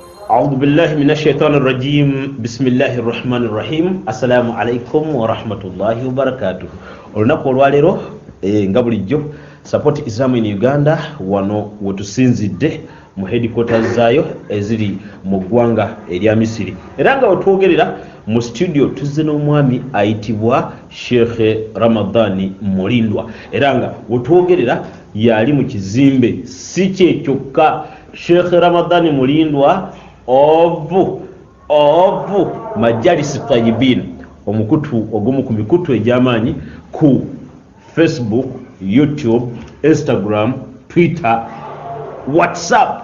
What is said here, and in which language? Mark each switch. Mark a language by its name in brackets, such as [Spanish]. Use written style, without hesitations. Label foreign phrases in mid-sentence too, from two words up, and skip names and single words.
[Arabic] أعوذ بالله من الشيطان الرجيم بسم الله الرحمن الرحيم السلام عليكم ورحمة الله وبركاته [Ganda] olunaku olwaleero nga bulijjo Support Islam in Uganda wano wetusinzidde mu headquarters zaayo eziri mu ggwanga erya Misiri era nga wetwogerera mu studio tuzze n'omwami ayitibwa Sheikh Ramadhani Mulindwa era nga wetwogerera yali mu kizimbe si kye kyokka Sheikh Ramadhani Mulindwa ovu Majalis Tayyibin omukutu ogumu ku mikutu egy'amaanyi ku Facebook, YouTube, Instagram, Twitter, WhatsApp.